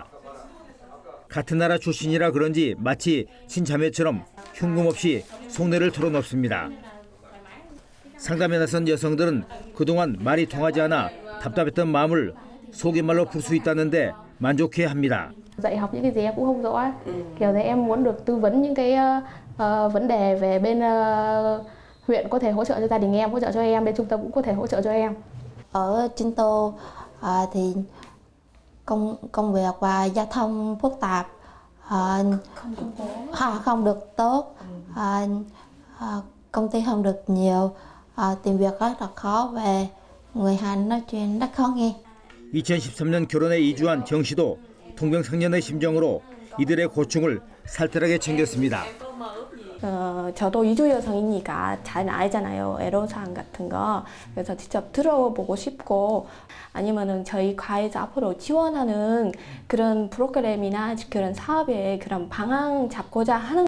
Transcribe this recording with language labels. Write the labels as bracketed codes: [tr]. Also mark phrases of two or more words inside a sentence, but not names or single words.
[ko] 같은 나라 출신이라 그런지 마치 친자매처럼 흉금없이 속내를 털어놓습니다. 상담에 나선 여성들은 그동안 말이 통하지 않아 답답했던 마음을 속임말로 풀 수 있다는데 만족해합니다. [vi] Dạy học những cái gì em cũng không rõ. Kiểu thế em muốn được tư vấn những cái vấn đề về bên huyện có thể hỗ trợ cho gia đình em, hỗ trợ cho em, bên trung tâm cũng có thể hỗ trợ cho em. Ở Chính Tô thì công việc và giao thông phức tạp, không được tốt, công ty không được nhiều, tìm việc rất là khó về người Hàn nói chuyện rất khó nghe. [ko] 2013년 결혼해 이주한 정 씨도 동병상련의 심정으로 이들의 고충을 살뜰하게 챙겼습니다. 저도 이주 여성이니까 잘 알잖아요. 애로사항 같은 거. 그래서 직접 들어보고 싶고 아니면은 저희 과에서 앞으로 지원하는 그런 프로그램이나 그런 사업에 그런 방향 잡고자 하는.